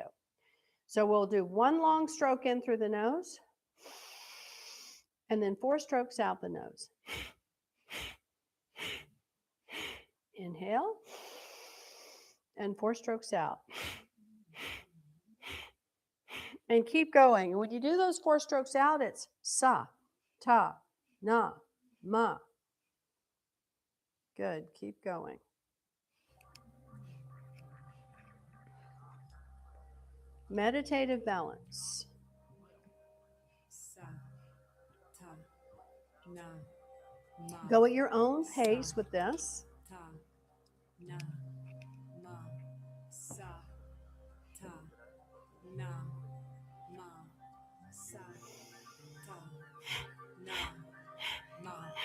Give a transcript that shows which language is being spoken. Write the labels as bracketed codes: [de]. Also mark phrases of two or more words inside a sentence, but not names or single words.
[en] So we'll do 1 long stroke in through the nose, and then 4 strokes out the nose. Inhale, and 4 strokes out. And keep going. And when you do those 4 strokes out, it's [sa] sa, ta, na, ma. [en] Good. Keep going. Meditative balance. [sa] Sa, ta, na, ma. [en] Go at your own pace with this. [sa] Ta, na, ma. Sa, ta, na, ma. Sa, ta, na, ma.